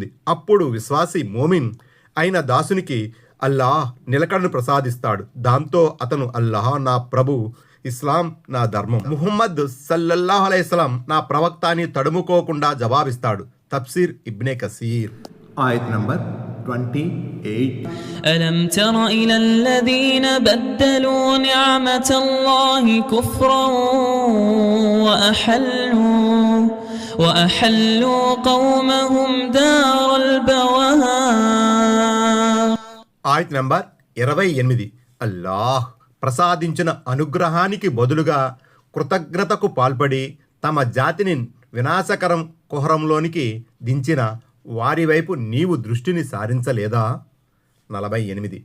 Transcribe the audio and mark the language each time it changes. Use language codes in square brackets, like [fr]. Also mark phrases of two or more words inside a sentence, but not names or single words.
[te] అప్పుడు విశ్వాసి మోమిన్ అయిన దాసునికి అల్లాహ్ నిలకడను ప్రసాదిస్తాడు. దాంతో అతను అల్లాహ్ నా ప్రభు, ఇస్లాం నా ధర్మం, ముహమ్మద్ [ar] صلى الله عليه وسلم [te] నా ప్రవక్త అని తడుముకోకుండా జవాబిస్తాడు. తఫ్సీర్ ఇబ్నే కసీర్. ఆయత నంబర్ 28. [ar] ألم تر إلى الذين بدلوا نعمة الله كفرا وأحلوا قومهم دار البوار. [te] ఆయత్ నంబర్ 28. అల్లాహ్ ప్రసాదించిన అనుగ్రహానికి బదులుగా కృతజ్ఞతకు పాల్పడి తమ జాతిని వినాశకరం కుహరంలోనికి దించిన వారి వైపు నీవు దృష్టిని సారించలేదా? 48.